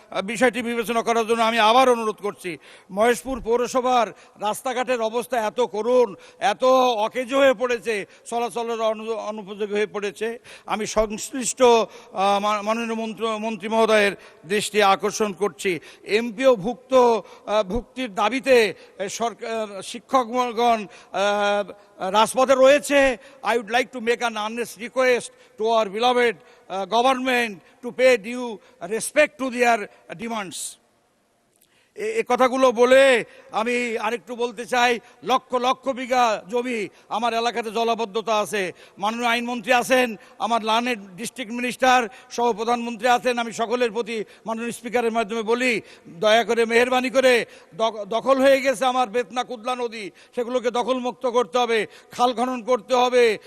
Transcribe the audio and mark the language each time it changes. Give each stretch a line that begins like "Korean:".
Bangla: বিষয়টি বিবেচনা করার জন্য আমি আবার অনুরোধ করছি। মহেশপুর পৌরসভার রাস্তাঘাটের অবস্থা এত করুণ, এত অকেজো হয়ে পড়েছে, চলাচলের অনুপযোগী হয়ে পড়েছে। আমি সংশ্লিষ্ট মাননীয় মন্ত্রী মহোদয়ের দৃষ্টি আকর্ষণ করছি। এমপিও ভুক্তির দাবিতে শিক্ষকগণ রাজপথে রয়েছে।
English: I would like to make an honest request to our beloved government to pay due respect to their demands.
Bangla: এই কথাগুলো বলে আমি আরেকটু বলতে চাই, লক্ষ লক্ষ বিঘা জমি আমার এলাকাতে জলাবদ্ধতা আছে। মাননীয় আইনমন্ত্রী আছেন, আমার লানের ডিস্ট্রিক্ট মিনিস্টার সহ প্রধানমন্ত্রী আছেন। আমি সকলের প্রতি মাননীয় স্পিকারের মাধ্যমে বলি, দয়া করে মেহেরবানি করে দখল হয়ে গেছে আমার বেতনা কুদলা নদী, সেগুলোকে দখলমুক্ত করতে হবে, খাল খনন করতে হবে।